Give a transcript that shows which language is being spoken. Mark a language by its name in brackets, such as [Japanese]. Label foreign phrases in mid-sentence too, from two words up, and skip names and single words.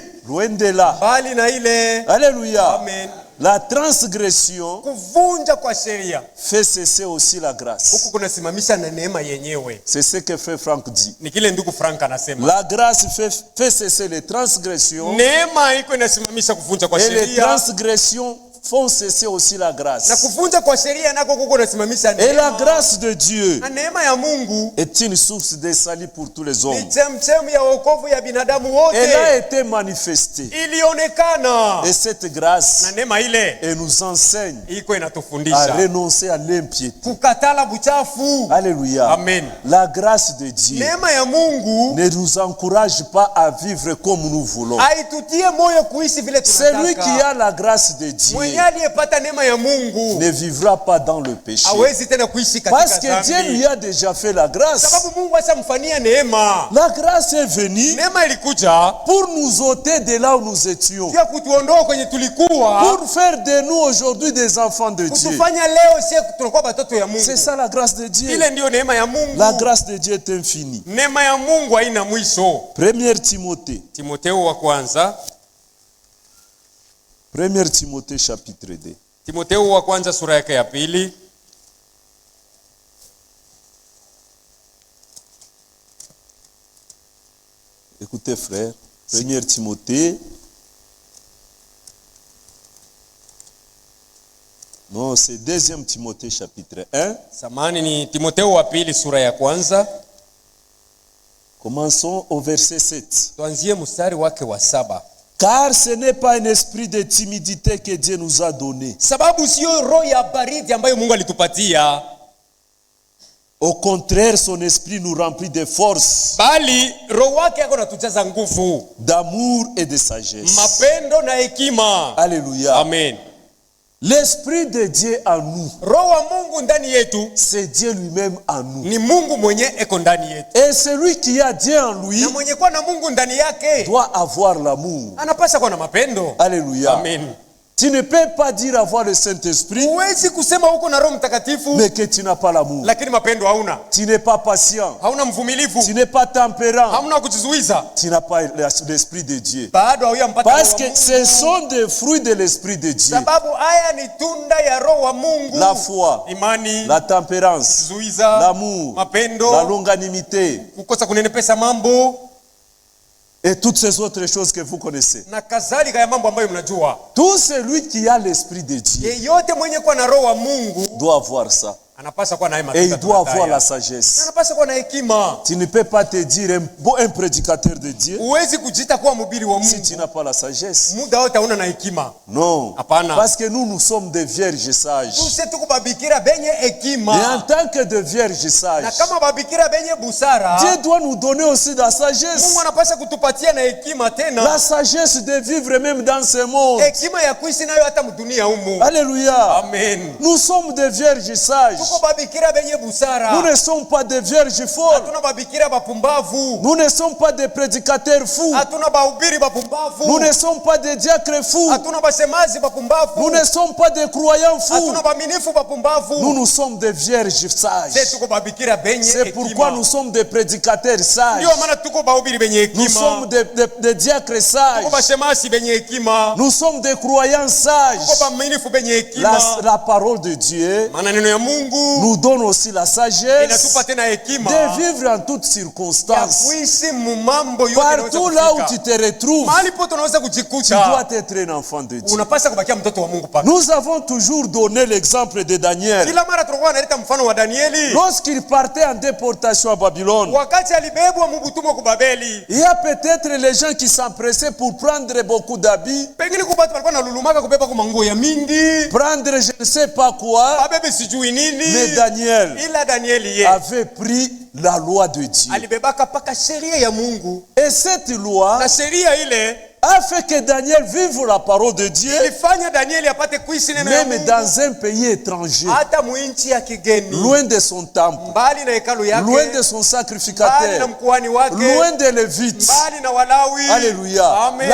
[French] Loin de là. [Swahili] Bali na ile [French] Alléluia. amen, La transgression [Swahili] kuvunja kwa sheria [French] fait cesser aussi la grâce. [Swahili] huku kunasimamisha na neema yenyewe. [French] C'est ce que frère Franck dit. [Swahili] Ni kile ndugu Frank anasema, [French] La grâce fait cesser les transgressions [Swahili] neema iko inasimamisha kuvunja kwa [French] et les [Swahili] sheria, [French] transgressions font cesser aussi la [Swahili] na [French] grâce. [Swahili] kuvunja kwa sheria nako kuko kunasimamisha [French] Et la [Swahili] neema. [French] grâce de Dieu [Swahili] Na neema ya Mungu [French] est une source de salut pour tous les [Swahili] ni [French] hommes. [Swahili] chemchemi ya wokovu ya binadamu [French] Elle a [Swahili] wote. [French] été manifestée. [Swahili] Ilionekana [French] Et cette grâce, [Swahili] na neema ile [French] elle nous enseigne [Swahili] iko [French] à [Swahili] inatufundisha [French] renoncer à l'impiété. [Swahili] kukatala buchafu. [French] Alléluia. [Swahili] Amen. [French] La grâce de Dieu [Swahili] Neema ya Mungu [French] ne nous encourage pas à vivre comme nous voulons. [Swahili] haitutie moyo kuishi vile [French] Celui qui [Swahili] tunataka. [French] a la grâce de Dieu [Swahili] Mwenye aliyepata neema ya Mungu [French] ne vivra pas dans le péché. [Swahili] hawezi tena kuishi [French] Parce [Swahili] katika [French] que Dieu lui [Swahili] dhambi, [French] a déjà fait la grâce. [Swahili] sababu Mungu ashamfanyia neema. [French] La grâce est venue [Swahili] Neema ilikuja [French] pour nous ôter de là où nous étions. [Swahili] pia kutuondoa kwenye tulikuwa, [French] Pour faire de nous aujourd'hui des enfants de Dieu. [Swahili] kutufanya leo sie tunakuwa watoto ya [French] C'est [Swahili] Mungu. [French] ça la grâce de Dieu. [Swahili] Ile ndiyo neema ya Mungu. [French] La grâce de Dieu est infinie. [Swahili] Neema ya Mungu haina mwisho. [French] 1 Timothée. [Swahili] Timotheo wa kwanza, [French] 1 Timothée chapitre 2. [Swahili] Timotheo wa kwanza sura yake ya pili. [French] Écoutez frère, 1 Timothée. Non, c'est 2 Timothée chapitre 1. [Swahili] Samani ni Timotheo wa pili sura ya kwanza. [French] Commençons au verset 7. [Swahili] Tuanzie mstari wake wa 7. [French] Car ce n'est pas un esprit de timidité que Dieu nous a donné. [Swahili] sababu sio roho ya baridi ambayo Mungu alitupatia, [French] Au contraire, son esprit nous remplit de force, [Swahili] bali roho wake yako natujaza nguvu, [French] d'amour et de sagesse. [Swahili] mapendo na hekima. [French] Alléluia. [Swahili] Amen. [French] L'esprit de Dieu en nous, [Swahili] Roho wa Mungu ndani yetu [French] c'est Dieu lui-même en nous. [Swahili] ni Mungu mwenye eko ndani yetu, [French] Et celui qui a Dieu en lui [Swahili] na mwenye kuwa na Mungu ndani yake [French] doit avoir l'amour. [Swahili] anapaswa kuwa na mapendo. [French] Alléluia. [Swahili] Amen. [French] Tu ne peux pas dire avoir le Saint-Esprit, [Swahili] Huwezi kusema uko na Roho Mtakatifu [French] mais que tu n'as pas l'amour. [Swahili] lakini mapendo hauna, [French] Tu n'es pas patient, [Swahili] hauna mvumilivu, [French] tu n'es pas tempérant, [Swahili] hamna kujizuiza, [French] tu n'as pas l'Esprit de Dieu. [Swahili] bado hauyampata [French] Parce [Swahili] Roho [French] que [Swahili] wa Mungu. [French] ce sont des fruits de l'Esprit de Dieu. [Swahili] Sababu haya ni tunda ya Roho wa Mungu: [French] La foi, [Swahili] imani, [French] la tempérance, [Swahili] kujizuiza, [French] l'amour, [Swahili] mapendo, [French] la longanimité [Swahili] kukosa kunenepesa mambo [French] et toutes ces autres choses que vous connaissez. [Swahili] na kadhalika ya mambo ambayo mnajua. [French] Tout celui qui a l'Esprit de Dieu [Swahili] Yeyote mwenye kuwa na Roho wa Mungu [French] doit avoir ça. [Swahili] anapaswa kuwa na haya [French] Et il [Swahili] matunda [French] doit avoir [Swahili] tunataja. [French] la sagesse. [Swahili] Anapaswa kuwa na hekima. [French] Tu ne peux pas te dire un prédicateur de Dieu [Swahili] Huwezi kujita kuwa mhubiri wa [French] si [Swahili] Mungu [French] tu n'as pas la sagesse. [Swahili] muda wote hauna na hekima. [French] Non. [Swahili] Hapana. [French] Parce que nous sommes des vierges sages. [Swahili] Tuse tuko babikira benye [French] Et en [Swahili] hekima, [French] tant que de vierges [Swahili] na [French] sages, [Swahili] kama babikira benye busara, [French] Dieu doit nous donner aussi la [Swahili] Mungu [French] sagesse. [Swahili] anapaswa kutupatia na hekima [French] La [Swahili] tena, [French] sagesse de vivre même dans ce monde. [Swahili] hekima ya kuishi nayo hata mdunia humu. [French] Alléluia. [Swahili] Amen. [French] Nous sommes des vierges sages. [Swahili] Tuko babikira benye [French] Nous [Swahili] busara, [French] ne sommes pas des vierges folles. [Swahili] hatuna babikira bapumbavu, [French] Nous ne sommes pas des prédicateurs fous. [Swahili] hatuna bahubiri [French] Nous [Swahili] bapumbavu, [French] ne sommes pas des diacres fous. [Swahili] hatuna basemazi [French] Nous [Swahili] bapumbavu, [French] ne sommes pas des croyants fous. [Swahili] hatuna baminifu bapumbavu. [French] Nous sommes des vierges sages. [Swahili] Sisi tuko babikira benye [French] C'est pourquoi [Swahili] hekima. [French] nous sommes des prédicateurs sages. [Swahili] Ndio maana tuko bahubiri benye [French] Nous sommes [Swahili] hekima, [French] des diacres sages. [Swahili] tuko bashemasi benye hekima, [French] Nous sommes des croyants sages. [Swahili] tuko baminifu benye hekima. [French] La parole de Dieu [Swahili] Maana neno ya Mungu [French] nous donne aussi la sagesse [Swahili] inatupa tena hekima [French] de vivre en toutes [Swahili] ya [French] circonstances. [Swahili] kuishi mumambo yote [French] Partout là où tu [Swahili] yanayoweza [French] te retrouves, [Swahili] mahali pote unaweza [French] tu [Swahili] kujikuta, [French] dois être un enfant de Dieu. [Swahili] unapaswa kubakia mtoto wa Mungu paka. [French] Nous avons toujours donné l'exemple de Daniel. [Swahili] Kila mara tulikuwa tunaleta mfano wa Danieli [French] Lorsqu'il partait en déportation à Babylone, [Swahili] wakati alibebwa mubutumwa ku Babeli. [French] il y a peut-être les gens qui s'empressaient pour prendre beaucoup d'habits, [Swahili] Pengine kubatu walikuwa nalulumaka kubeba kwa manguo ya mingi, [French] prendre je ne sais pas quoi, [Swahili] abebe sijui [French] mais [Swahili] nini, [French] Daniel [Swahili] ila Danieli ye [French] avait pris la loi de Dieu. [Swahili] alibebaka paka sheria ya Mungu, [French] Et cette loi [Swahili] na sheria ile [French] a fait que Daniel vive la parole de Dieu, [Swahili] ilifanya Danieli apate kuishi neno ya [French] même [Swahili] Mungu [French] dans un pays étranger, [Swahili] hata muinchi ya kigeni, [French] loin de son temple, [Swahili] mbali na hekalu yake, [French] loin de son [Swahili] mbali na [French] sacrificateur, [Swahili] mkuhani wake, [French] loin des Lévites. [Swahili] mbali na Walawi. [French] Alléluia. [Swahili] Amen.